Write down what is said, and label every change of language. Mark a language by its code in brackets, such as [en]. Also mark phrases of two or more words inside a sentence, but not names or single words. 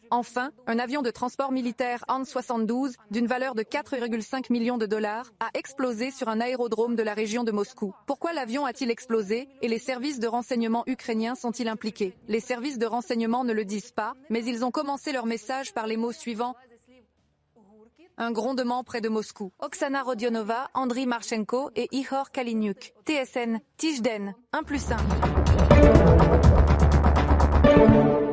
[fr] Enfin, un avion de transport militaire An-72, d'une valeur de 4,5 millions de dollars, a explosé sur un aérodrome de la région de Moscou. Pourquoi l'avion a-t-il explosé et les services de renseignement ukrainiens sont-ils impliqués? Les services de renseignement ne le disent pas, mais ils ont commencé leur message par les mots suivants. Un grondement près de Moscou. Oksana Rodionova, Andriy Marchenko et Ihor Kaliniuk. TSN, Tijden, 1+1.